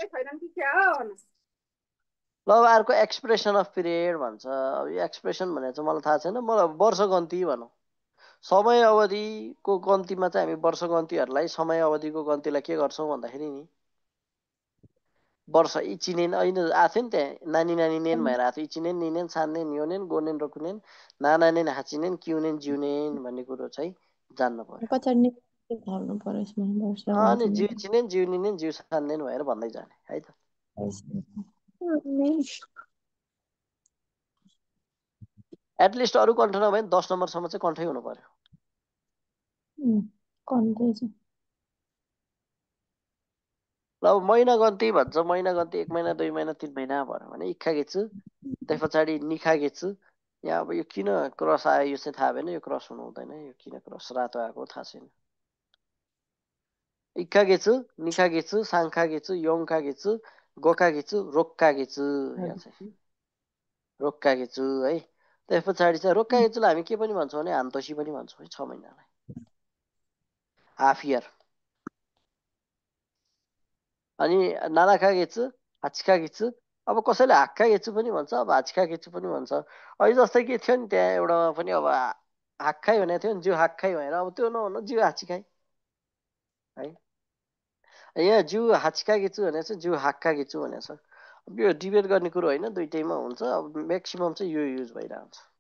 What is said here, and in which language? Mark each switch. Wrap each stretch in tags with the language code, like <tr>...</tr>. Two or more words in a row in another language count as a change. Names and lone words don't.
<ne>ल अब अर्को</ne> <en>expression of period</en> <ne>भन्छ अब यो एक्सप्रेसन भनेर चाहिँ मलाई थाहा छैन मलाई वर्ष गन्ती भनौँ समय अवधिको गन्तीमा चाहिँ हामी वर्ष गन्तीहरूलाई समय अवधिको गन्तीलाई के गर्छौँ भन्दाखेरि नि वर्ष इचिनेन अहिले आएको थियो नि त्यहाँ</ne> <ja>何々年</ja> <ne>भएर आएको थियो</ne> <ja>一年 二年 三年 四年 五年 六年 七年 八年 九年 十年</ja> <ne>भन्ने कुरो चाहिँ जान्न पर्यो पछाडि थाल्नु पर्यो यसमा वर्ष अनि</ne> <ja>十一年 十二年 十三年</ja> <ne>भएर भन्दै जाने है त एटलिस्ट अरू कन्ठ नभए 10 नम्बरसम्म चाहिँ कन्ठै हुनु पर्यो ल अब महिना गन्ती भन्छ महिना गन्ती 1 महिना 2 महिना 3 महिना भन्यो भने</ne> <ja>一か月</ja> <ne>त्यस पछाडि</ne> <ja>二か月</ja> <ne>यहाँ अब यो किन क्रस आयो यो चाहिँ थाहा भएन यो क्रस हुनु हुँदैन यो किन क्रस रातो आएको थाहा छैन</ne> <ja>一か月 二か月 三か月 四か月 五か月 六か月</ja> <ne>यहाँ चाहिँ</ne> <ja>六か月</ja> <ne>है त्यस पछाडि चाहिँ रोक्का गेच्चुलाई हामी के पनि भन्छौँ भने हान्तोसी पनि भन्छौँ है 6 महिनालाई</ne> <en>half year</en> <ne>अनि</ne> <ja>七か月 八か月</ja> <ne>अब कसैले</ne> <ja>八か月</ja> <ne>पनि भन्छ अब</ne> <ja>八か月</ja> <ne>पनि भन्छ अहिले जस्तै के थियो नि त्यहाँ एउटामा पनि अब हाक्खाई भनेको थियो नि</ne> <ja>十八階</ja> <ne>भएर अब त्यो नहुनु</ne> <ja>十八階</ja> <ne>है यहाँ</ne> <ja>十八か月</ja> <ne>भनेको छ</ne> <ja>十八か月</ja> <ne>भनेको छ अब यो डिबेट गर्ने कुरो होइन दुइटैमा हुन्छ अब म्याक्सिमम चाहिँ यो युज भइरहन्छ</ne>